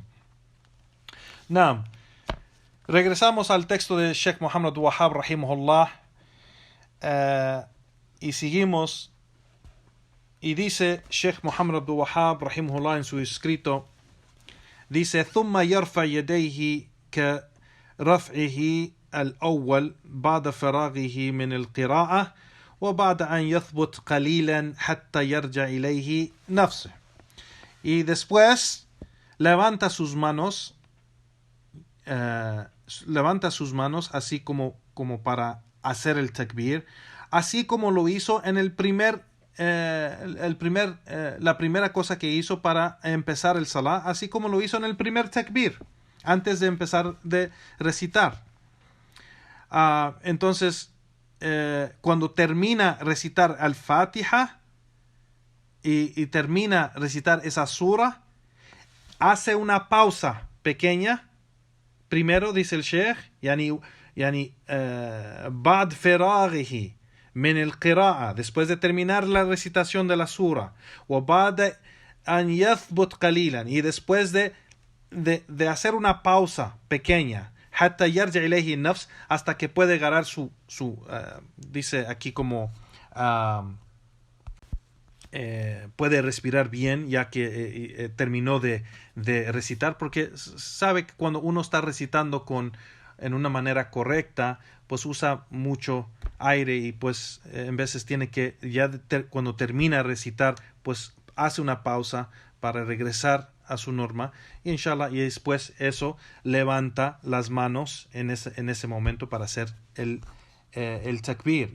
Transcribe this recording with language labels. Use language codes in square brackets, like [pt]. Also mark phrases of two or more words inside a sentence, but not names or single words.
[es] No, regresamos al texto de Sheikh Muhammad Wahhab rahimahullah, y seguimos, y dice Sheikh Muhammad Abdul Wahhab rahimahullah en su escrito, dice: [ar] ثم يرفع يديه كرفعه الأول بعد فراغه من القراءة وبعد أن يثبت قليلا حتى يرجع إليه نفسه. [es] Y después levanta sus manos así como para hacer el takbir, así como lo hizo en la primera cosa que hizo para empezar el salah, así como lo hizo en el primer takbir, antes de empezar de recitar. Entonces, cuando termina recitar al-Fatiha y termina recitar esa sura, hace una pausa pequeña. Primero, dice el Sheikh, [ar] بعد فراغه من القراءة, [es] después de terminar la recitación de la sura, [ar] وبعد أن يثبت قليلا, [es] y después de hacer una pausa pequeña, [ar] حتى يرجع إليه نفس, [es] hasta que puede agarrar su dice aquí como puede respirar bien, ya que terminó de recitar, porque sabe que cuando uno está recitando en una manera correcta, pues usa mucho aire y pues en veces tiene que, cuando termina de recitar, pues hace una pausa para regresar a su norma, y inshallah, y después eso levanta las manos en ese momento para hacer el takbir.